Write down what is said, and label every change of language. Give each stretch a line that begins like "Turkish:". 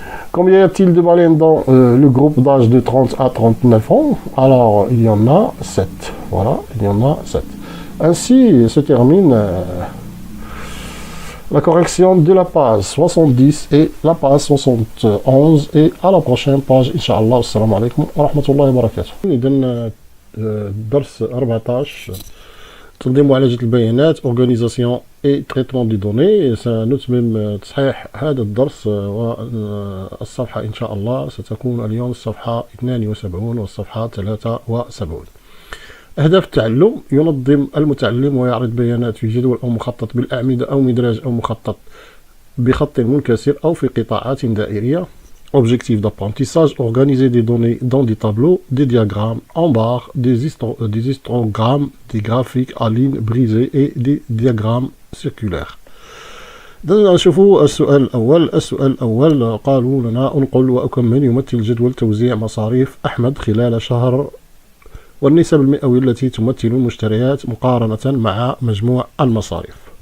French: Combien y a-t-il de baleines dans le groupe d'âge de 30 à 39 ans? Alors, il y en a 7. Voilà, il y en a 7. Ainsi se termine la correction de la page 70 et la page 71. Et à la prochaine page, Inch'Allah.
Arabic: Assalamu alaikum wa rahmatullahi wa barakatuh. درس 14 تنظيم معالجة البيانات,
French: organisation et traitement des données.
Arabic: سنتمم تصحيح هذا الدرس، والصفحة إن شاء الله ستكون اليوم الصفحة 72 والصفحة 73. أهداف التعلم: ينظم المتعلم ويعرض بيانات في جدول أو مخطط بالأعمدة أو مدراج أو مخطط بخط منكسر أو في قطاعات دائرية.
French: Objectif d'apprentissage: organiser des données dans des tableaux, des diagrammes en barres, des histogrammes, des graphiques à lignes brisées et des diagrammes circulaires.
Arabic: نشوفوا السؤال الأول قالوا لنا: انقل وأكمل يمثل جدول توزيع مصاريف أحمد خلال شهر والنسب المئوية التي تمثل المشتريات مقارنة مع مجموع المصاريف.